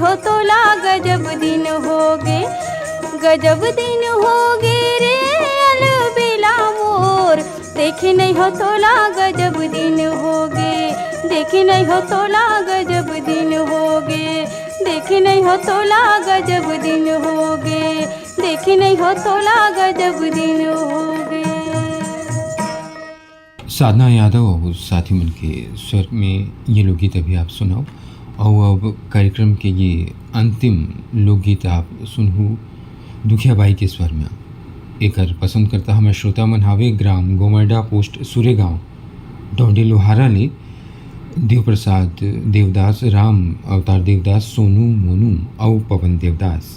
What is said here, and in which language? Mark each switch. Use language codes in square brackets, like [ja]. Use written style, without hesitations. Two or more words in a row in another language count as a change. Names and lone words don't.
[hne] हो तोला गजब दिन होगे, गजब दिन होगे रे अलबेला मोर, देखे नहीं हो तोला गजब दिन होगे, देखे नहीं हो तोला गजब दिन होगे, देखे नहीं हो तोला गजब दिन होगे, देखे नहीं हो तोला गजब दिन होगे। साधना यादव और साथी मन के स्वर में ये लोकगीत अभी आप सुनाओ। और अब कार्यक्रम के ये अंतिम लोकगीत आप सुनहु दुखिया बाई के स्वर में। एकर पसंद करता हमें श्रोता मन हावे ग्राम गोमरडा पोस्ट सुरेगांव डोंडी लोहारा ले देव प्रसाद देवदास, राम अवतार देवदास, सोनू मोनू और पवन देवदास।